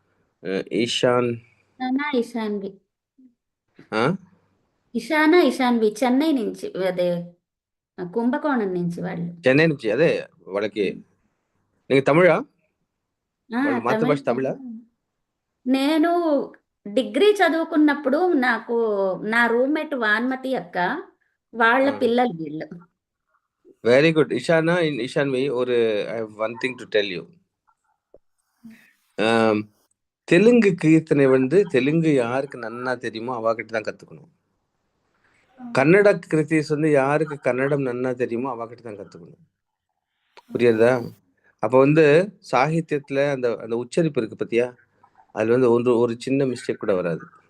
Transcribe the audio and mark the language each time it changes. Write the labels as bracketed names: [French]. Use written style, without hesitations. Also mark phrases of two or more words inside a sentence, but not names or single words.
[Telugu] ఇషాన్వి చెన్నై నుంచి, అదే కుంభకోణం నుంచి వాళ్ళు. చెన్నై నుంచి, అదే వాళ్ళకి తమిళ మాతృభాష తమిళ. నేను డిగ్రీ చదువుకున్నప్పుడు నాకు నా రూమ్మేట్ వాన్మతి అక్క వాళ్ళ పిల్లలు వీళ్ళు. [Tamil] வெரி குட். இஷான்வி, ஒரு [English] I have one thing to tell you. [Tamil] தெலுங்கு கீர்த்தனை தெலுங்கு யாருக்கு நன்னா தெரியுமோ அவகிட்ட தான் கத்துக்கணும். கன்னட கிருத்திஸ் யாருக்கு கன்னடம் நன்னா தெரியுமோ அவகிட்ட தான் கத்துக்கணும். புரியுதா? அப்ப சாகித்யத்துல அந்த அந்த உச்சரிப்பு இருக்கு பத்தியா, அதுல ஒரு சின்ன மிஸ்டேக் கூட வராது.